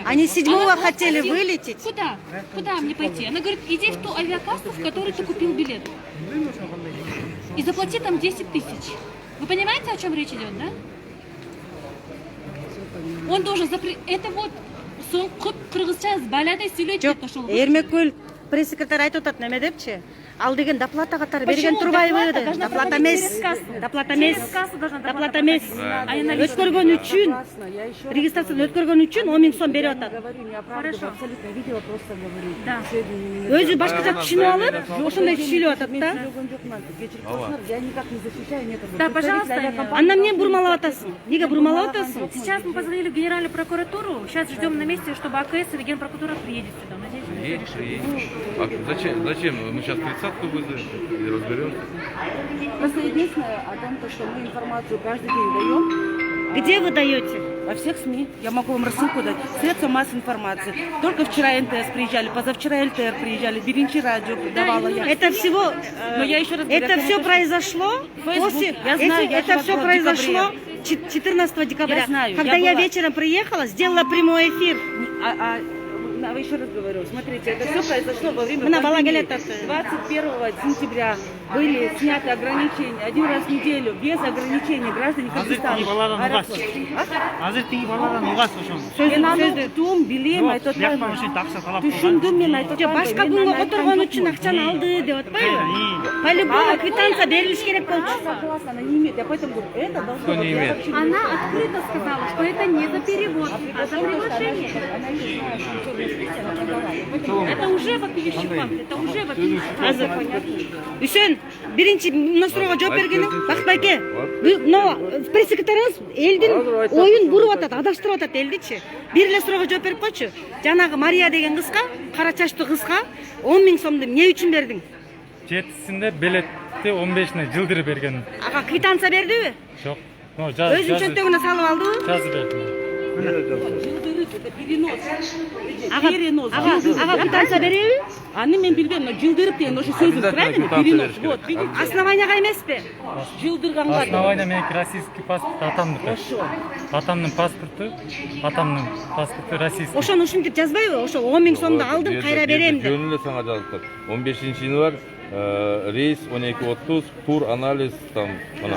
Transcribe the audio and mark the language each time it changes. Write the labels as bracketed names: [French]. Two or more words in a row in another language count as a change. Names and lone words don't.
[Russian] Они 7-го Она хотели спросила, вылететь. Куда? Куда мне пойти? Она говорит, иди в ту авиакассу, в которой ты купил билет. И заплати там 10 тысяч. Вы понимаете, о чем речь идет, да? Он должен Это вот [Kyrgyz] сон кыргызча балядай сүйлөйт Жок, деп ошол. Эрмекөл пресс-секретарь айтып атат неме депчи? Ал деген доплата катары берген [Russian] Почему [Kyrgyz] турбайбы доплата деп. [Russian] должна [Kyrgyz] Доплата [Russian] проходить [Kyrgyz] эмес. [Russian] через кассу? [Kyrgyz] Доплата [Russian] Через [Kyrgyz] эмес. [Russian] кассу должна [Kyrgyz] Доплата эмес. [Russian] А я наличные. [Kyrgyz] Өткөргөн үчүн, [Russian] Я еще [Kyrgyz] регистрацияны өткөргөн үчүн 10 000 сом берип атат. [Russian] говорю, не оправдываю, Хорошо. абсолютно видела, просто говорю. Да. [Kyrgyz] Өзү башкача түшүнүп алып, ошондой түшүлүп атат да. [Russian] Я никак не защищаю, нет. Да, пожалуйста. [Kyrgyz] Анда эмне бурмалап атасың? Неге бурмалап атасың? [Russian] Сейчас мы позвонили в Генеральную прокуратуру. Сейчас ждем на месте, чтобы АКС или Генпрокуратура приедет сюда. Надеюсь. Едь. А зачем? Мы сейчас 30-ку вызовем и разберемся. Просто единственное о том, что мы информацию каждый день даем Где вы даете? во всех СМИ. Я могу вам рассылку дать. Средства массовой информации. Только вчера НТС приезжали, позавчера ЛТР приезжали, Биринчи радио давала я. Это всего, Но я еще раз говорю, это все произошло после, Я знаю, я это же все в произошло декабре. 14 декабря. Я знаю, Когда я я была- вечером приехала, сделала прямой эфир. Еще раз говорю, смотрите, это все произошло во время [Kyrgyz] Мына бала [Russian] пандемии. [Kyrgyz] келет атты. [Russian] 21 сентября были сняты ограничения один раз в неделю, без ограничений граждане Кыргызстана. [Kyrgyz] Азыр тиги баладан угас ошол. Мен аны уктум, билем, айтып Бияк атпаймынбы. ошентип акча талап Түшүндүм, мен айтып Жо, атпаймынбы. башка Мен күнгө аны которгон айткан үчүн жокмун. акчаны алды деп атпайбы? По-любому квитанция берилиш керек болчу. [Russian] Согласна, она не имеет. Я поэтому говорю, это должно Кто не быть. Я имеет? вообще не Она знаю. открыто сказала, что это не за перевод, а за приглашение. Она не знает, что черная спица, она продала. Поэтому Это уже вопиющий факт, это уже вопиющий факт. [Kyrgyz] Азыр. Үсен, биринчи мына суроого жооп бергеним, Бакбайке. Мына пресс-секретарыңыз элдин оюн буруп атат, адаштырып атат элдичи. Бир эле суроого жооп берип койчу. Жанагы Мария деген кызга, кара чачтуу кызга 10 000 сомду эмне үчүн бердиң? Жетісінде билетти 15-не жылдырып берген. Ага, квитанция бердиби? Жоқ. Ну, Өзүнүн чөнтөгүнө салып алдыбы? жазып бердим. жылдырып, [Russian] это перенос. [Kyrgyz] Ага, [Russian] Перенос. [Kyrgyz] ага, квитанция береби? Аны мен билбейм, но жылдырып деген ошо сөзүң правильно? [Russian] Перенос. Вот, видите? [Kyrgyz] Основанияга эмеспи? Жылдырганга. Основание меники [Russian] российский паспорт [Kyrgyz] атамдыкы. Атамдын паспорту российский. Ошону ушинтип жазбайбы? Ошо 10 000 сомду алдым, кайра берем деп. Жөнүндө сага жазыптыр. 15 январь рейс 12:30, тур анализ там мына.